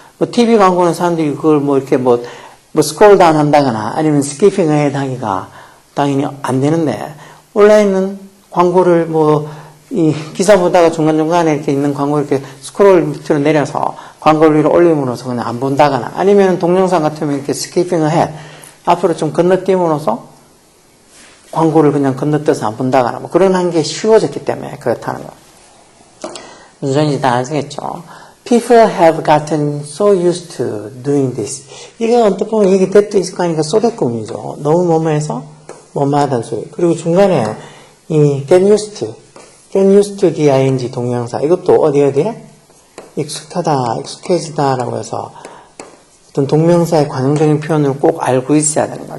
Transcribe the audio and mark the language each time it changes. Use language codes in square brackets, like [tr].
[ko] 뭐 TV 광고는 사람들이 그걸 뭐 이렇게 뭐 스크롤 다운 한다거나 아니면 스키핑 ahead 하기가 당연히 안 되는데 온라인은 광고를 이 기사 보다가 중간중간에 이렇게 있는 광고 이렇게 스크롤 밑으로 내려서 광고를 위로 올림으로써 그냥 안 본다거나 아니면 동영상 같으면 이렇게 스키핑을 해 앞으로 좀 건너뛰므로써 광고를 그냥 건너뛰어서 안 본다거나 뭐 그런 한 게 쉬워졌기 때문에 그렇다는 거. 무슨 소리인지 다 아시겠죠? [en] People have gotten so used to doing this. [ko] 이게 언뜻 보면 이게 that 있을 거 아니까 소대꿈이죠. 너무 뭐뭐해서 뭐뭐하다는 소리. 그리고 중간에 이 [en] get used to the ing [ko] 동명사 이것도 어디에 익숙하다, 익숙해지다라고 해서 어떤 동명사의 관용적인 표현을 꼭 알고 있어야 되는 거야.